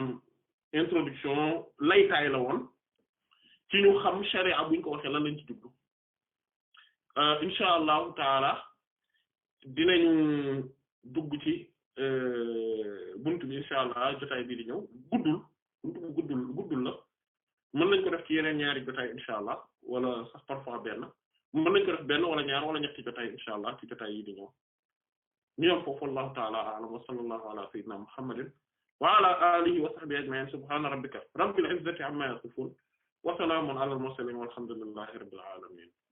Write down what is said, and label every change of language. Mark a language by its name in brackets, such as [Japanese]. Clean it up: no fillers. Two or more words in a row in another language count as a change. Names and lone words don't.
[Wolof] introduction laytaay la woon ci ñu xam sharia buñ ko waxee lan lañ ci jublu [Arabic] إن شاء الله تعالى [Wolof] dinañu dugg ci buntu bi [Arabic] إن شاء الله [Wolof] jotaay bi di ñëw buntu bu guddul la mën nañ ko def ci yeneen ñaari jotaay [Arabic] إن شاء الله [Wolof] wala sax parfois benn mën nañ ko def benn wala ñaar wala ñetti jotaay [Arabic] إن شاء الله [Wolof] ci jotaay yi di ñëw ñu yom foofu [Arabic] والله تعالى أعلم وصلى الله على سيدنا محمد وعلى آله وصحبه أجمعين سبحان ربك رب العزة عما يصفون وسلام على المرسلين والحمد لله رب العالمين